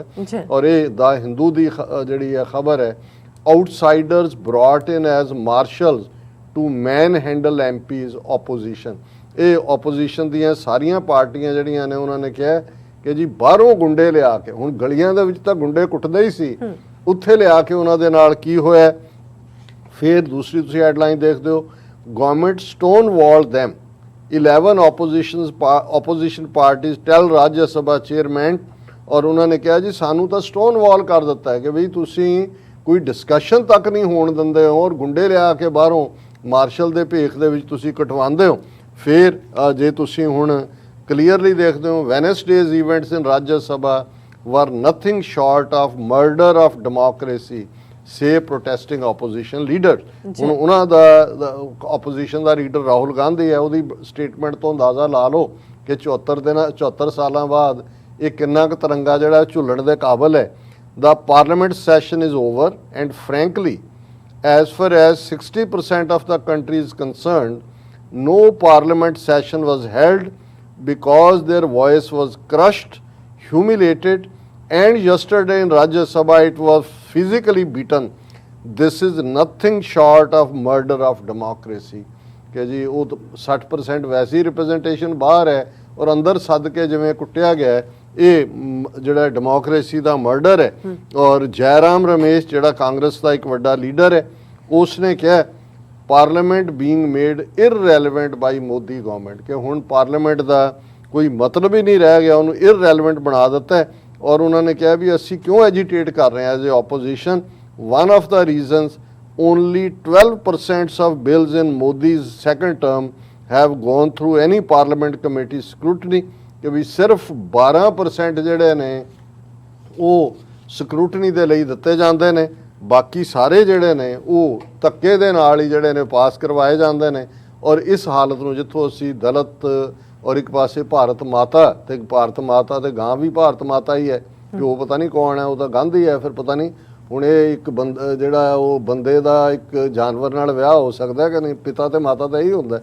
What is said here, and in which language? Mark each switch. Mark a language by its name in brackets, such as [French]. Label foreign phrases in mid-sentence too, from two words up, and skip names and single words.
[Punjabi] ਔਰ ਇਹ ਦਾ ਹਿੰਦੂ ਦੀ ਜਿਹੜੀ ਹੈ ਖਬਰ ਹੈ, [English] outsiders brought in as marshals to man handle MPs opposition. [Punjabi] ਇਹ ਆਪੋਜੀਸ਼ਨ ਦੀਆਂ ਸਾਰੀਆਂ ਪਾਰਟੀਆਂ ਜਿਹੜੀਆਂ ਨੇ ਉਹਨਾਂ ਨੇ ਕਿਹਾ ਕਿ ਜੀ ਬਾਹਰੋਂ ਗੁੰਡੇ ਲਿਆ ਕੇ, ਹੁਣ ਗਲੀਆਂ ਦੇ ਵਿੱਚ ਤਾਂ ਗੁੰਡੇ ਕੁੱਟਦੇ ਹੀ ਸੀ, ਉੱਥੇ ਲਿਆ ਕੇ ਉਹਨਾਂ ਦੇ ਨਾਲ ਕੀ ਹੋਇਆ। ਫਿਰ ਦੂਸਰੀ ਤੁਸੀਂ ਹੈਡਲਾਈਨ ਦੇਖਦੇ ਹੋ, [English] government stone wall them 11 opposition parties tell ਰਾਜ ਸਭਾ ਚੇਅਰਮੈਨ। [Punjabi] ਔਰ ਉਹਨਾਂ ਨੇ ਕਿਹਾ ਜੀ ਸਾਨੂੰ ਤਾਂ [English] stone wall [Punjabi] ਕਰ ਦਿੱਤਾ ਹੈ ਕਿ ਬਈ ਤੁਸੀਂ ਕੋਈ ਡਿਸਕਸ਼ਨ ਤੱਕ ਨਹੀਂ ਹੋਣ ਦਿੰਦੇ ਹੋ ਔਰ ਗੁੰਡੇ ਲਿਆ ਕੇ ਬਾਹਰੋਂ ਮਾਰਸ਼ਲ ਦੇ ਭੇਖ ਦੇ ਵਿੱਚ ਤੁਸੀਂ ਕਟਵਾਉਂਦੇ ਹੋ। ਫਿਰ ਜੇ ਤੁਸੀਂ ਹੁਣ ਕਲੀਅਰਲੀ ਦੇਖਦੇ ਹੋ, [English] Wednesday's events in Rajya Sabha were nothing short of murder of democracy, say protesting opposition leaders। [Punjabi] ਹੁਣ ਉਹਨਾਂ ਦਾ ਆਪੋਜੀਸ਼ਨ ਦਾ ਲੀਡਰ ਰਾਹੁਲ ਗਾਂਧੀ ਹੈ, ਉਹਦੀ ਸਟੇਟਮੈਂਟ ਤੋਂ ਅੰਦਾਜ਼ਾ ਲਾ ਲਓ ਕਿ 74 ਸਾਲਾਂ ਬਾਅਦ ਇਹ ਕਿੰਨਾ ਕੁ ਤਿਰੰਗਾ ਜਿਹੜਾ ਝੁੱਲਣ ਦੇ ਕਾਬਲ ਹੈ। [English] The parliament session is over and frankly, as far as 60% of the country is concerned, no parliament session was held because their voice was crushed, humiliated, and yesterday in Rajya Sabha it was physically beaten. This is nothing short of murder of democracy। [Punjabi] ਕਿ ਜੀ ਉਹ 60% ਵੈਸੀ ਰਿਪਰੈਜ਼ੈਂਟੇਸ਼ਨ ਬਾਹਰ ਹੈ ਔਰ ਅੰਦਰ ਸੱਦ ਕੇ ਜਿਵੇਂ ਕੁੱਟਿਆ ਗਿਆ, ਇਹ ਜਿਹੜਾ ਡੈਮੋਕ੍ਰੇਸੀ ਦਾ ਮਰਡਰ ਹੈ। ਔਰ ਜੈਰਾਮ ਰਮੇਸ਼ ਜਿਹੜਾ ਕਾਂਗਰਸ ਦਾ ਇੱਕ ਵੱਡਾ ਲੀਡਰ ਹੈ, ਉਸ ਨੇ ਕਿਹਾ [English] parliament being made irrelevant by Modi government, [Punjabi] ਕਿ ਹੁਣ ਪਾਰਲੀਮੈਂਟ ਦਾ ਕੋਈ ਮਤਲਬ ਹੀ ਨਹੀਂ ਰਹਿ ਗਿਆ, ਉਹਨੂੰ ਇਰਰੈਲੇਵੈਂਟ ਬਣਾ ਦਿੱਤਾ ਹੈ। ਔਰ ਉਹਨਾਂ ਨੇ ਕਿਹਾ ਵੀ ਅਸੀਂ ਕਿਉਂ ਐਜੀਟੇਟ ਕਰ ਰਹੇ ਹਾਂ [English] as a opposition. one of the reasons, only 12% of bills in Modi's second term have gone through any parliament committee scrutiny, [Punjabi] ਕਿ ਵੀ ਸਿਰਫ 12% ਜਿਹੜੇ ਨੇ ਉਹ ਸਕਰੂਟਨੀ ਦੇ ਲਈ ਦਿੱਤੇ ਜਾਂਦੇ ਨੇ, ਬਾਕੀ ਸਾਰੇ ਜਿਹੜੇ ਨੇ ਉਹ ਧੱਕੇ ਦੇ ਨਾਲ ਹੀ ਜਿਹੜੇ ਨੇ ਪਾਸ ਕਰਵਾਏ ਜਾਂਦੇ ਨੇ। ਔਰ ਇਸ ਹਾਲਤ ਨੂੰ ਜਿੱਥੋਂ ਅਸੀਂ ਦਲਿਤ ਔਰ ਇੱਕ ਪਾਸੇ ਭਾਰਤ ਮਾਤਾ, ਤੇ ਭਾਰਤ ਮਾਤਾ ਤੇ ਗਾਂ ਵੀ ਭਾਰਤ ਮਾਤਾ ਹੀ ਹੈ, ਪਿਓ ਪਤਾ ਨਹੀਂ ਕੌਣ ਹੈ, ਉਹ ਤਾਂ ਗਾਂਧੀ ਹੈ, ਫਿਰ ਪਤਾ ਨਹੀਂ ਹੁਣ ਇਹ ਇੱਕ ਜਿਹੜਾ ਉਹ ਬੰਦੇ ਦਾ ਇੱਕ ਜਾਨਵਰ ਨਾਲ ਵਿਆਹ ਹੋ ਸਕਦਾ ਕਿ ਨਹੀਂ, ਪਿਤਾ ਤੇ ਮਾਤਾ ਦਾ ਹੀ ਹੁੰਦਾ।